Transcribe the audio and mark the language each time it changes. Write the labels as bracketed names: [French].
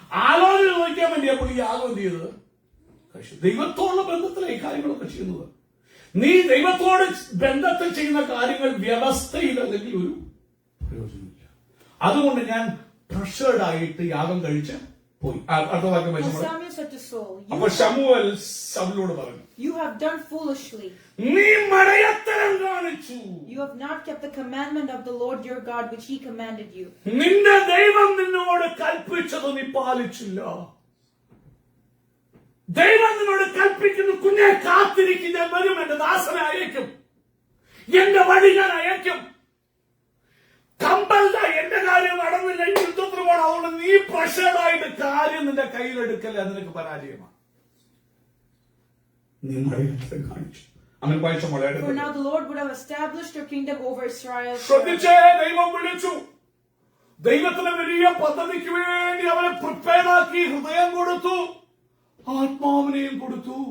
[Malayalam] ആലോചന ചോദിക്കാൻ വേണ്ടി അപ്പോൾ ഈ യാഗം എന്ത് ചെയ്തത്? ദൈവത്തോടുള്ള ബന്ധത്തിലെ ഈ കാര്യങ്ങളൊക്കെ ചെയ്യുന്നത്. നീ ദൈവത്തോട് ബന്ധത്തിൽ ചെയ്യുന്ന കാര്യങ്ങൾ വ്യവസ്ഥയിൽ അല്ലെങ്കിൽ ഒരു പ്രയോജനമില്ല. അതുകൊണ്ട് ഞാൻ പ്രഷേർഡ് ആയിട്ട് യാഗം കഴിച്ച് പോയി. അടുത്ത വാക്യം വായിച്ചു. അപ്പൊ ശമൂവേൽ ശൗലോട് പറഞ്ഞു, [English] You have done foolishly. [Malayalam] നീ മടയത്തരം കാണിച്ചു. [English] You have not kept the commandment of the Lord your God which he commanded you. [Malayalam] നിന്റെ ദൈവം നിന്നോട് കൽപ്പിച്ചത് നീ പാലിച്ചില്ല. ദൈവം നിന്നോട് കൽപ്പിക്കുന്നു, കുഞ്ഞെ കാത്തിരിക്കും, ഞാൻ വരും, എന്റെ ദാസനെ അയക്കും, എന്റെ വഴി ഞാൻ അയക്കും. കമ്പല്ല, എന്റെ കാര്യം നടന്നില്ല, യുദ്ധത്തിന് പോകണം, അതുകൊണ്ട് നീ പ്രഷേർഡായിട്ട് കാര്യം നിന്റെ കയ്യിലെടുക്കല്ല, നിനക്ക് പരാജയമാണ്. നീ മടയത്തരം കാണിച്ചു. അവൻ വായിച്ച [English] For [Malayalam] മടയത്തരം. [English] now the Lord would have established your kingdom over Israel. [Malayalam] ശ്രദ്ധിച്ചേ, ദൈവം വിളിച്ചു. ദൈവത്തിന് വലിയ പദ്ധതിക്ക് വേണ്ടി അവനെ പ്രിപ്പയർ ആക്കി, ഹൃദയം കൊടുത്തു, ആത്മാവിനെയും കൊടുത്തു.